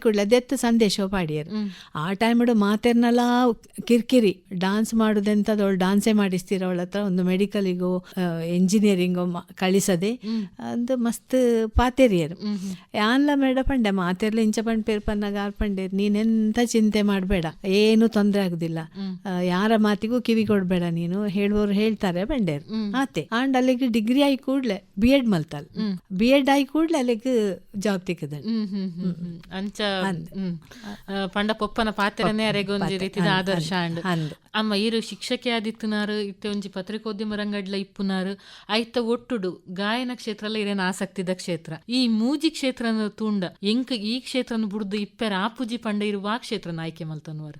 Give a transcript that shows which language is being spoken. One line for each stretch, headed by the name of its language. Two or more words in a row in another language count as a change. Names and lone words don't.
Tulu: ಕೂಡಲೇ ಅದೆತ್ತು ಸಂದೇಶ ಪಾಡಿಯರು ಆ ಟೈಮಡು ಮಾತೇರ್ನಲ್ಲ ಕಿರ್ಕಿರಿ
Kannada: ಡಾನ್ಸ್ ಮಾಡುದೆಂತದವಳು ಡಾನ್ಸೇ ಮಾಡಿಸ್ತೀರ ಅವಳ ಹತ್ರ ಒಂದು ಮೆಡಿಕಲಿಗೋ ಎಂಜಿನಿಯರಿಂಗೋ ಕಳಿಸದೆ
Tulu: ಅಂದು ಮಸ್ತ್ ಪಾತೇರಿಯರು ಯಾನ್ಲ ಮೇಡ ಪಂಡೆ ಮಾತೇರ್ಲ ಇಂಚ ಪಂಡ್ ಪೇರ್ ಪನ್ನಾಗ ಆರ್ ಪಂಡೇರ್
Kannada: ನೀನೆಂತ ಚಿಂತೆ ಮಾಡಬೇಡ ಏನು ತೊಂದರೆ ಆಗುದಿಲ್ಲ ಯಾರ ಮಾತಿಗೂ ಕಿವಿ ಕೊಡ್ಬೇಡ ನೀನು ಹೇಳುವವರು ಹೇಳ್ತಾರೆ
Tulu: ಬಂಡೇರು ಆತೆ ಆಂಡ್ ಅಲ್ಲಿಗೆ ಡಿಗ್ರಿ ಆಯ್ ಕೂಡ್ಲೆ B.Ed ಮಲ್ತಲ್ B.Ed ಆಯ್ ಕೂಡ್ಲೆ ಅಲ್ಲಿಗೆ ಜಾಬ್ ತಿಕ್ಕದ ಅಂಚ ಪಂಡ ಪೊಪ್ಪನ ಪಾತ್ರನೇ ಅರೆಗೆ ಒಂಜಿ ರೀತಿದ ಆದರ್ಶ ಅಂಡ್ ಅಮ್ಮ ಈರು ಶಿಕ್ಷಕಿ ಆದಿತ್ತುನಾರು ಇತ್ತೆ ಒಂಜಿ ಪತ್ರಿಕೋದ್ಯಮ ರಂಗಡ್ಲ ಇಪ್ಪುನಾರು ಐತ ಒಟ್ಟುಡು ಗಾಯನ ಕ್ಷೇತ್ರ ಇರೇನ ಆಸಕ್ತಿದ ಕ್ಷೇತ್ರ ಈ ಮೂಜಿ ಕ್ಷೇತ್ರನ ತೂಂಡ ಎಂಕ್ ಈ ಕ್ಷೇತ್ರನ ಬುಡ್ದು ಇಪ್ಪೆರ ಆಪುಜಿ ಪಂಡ ಇರುವ ಆ ಕ್ಷೇತ್ರನ ಆಯ್ಕೆ ಮಲ್ತನ್ವಾರು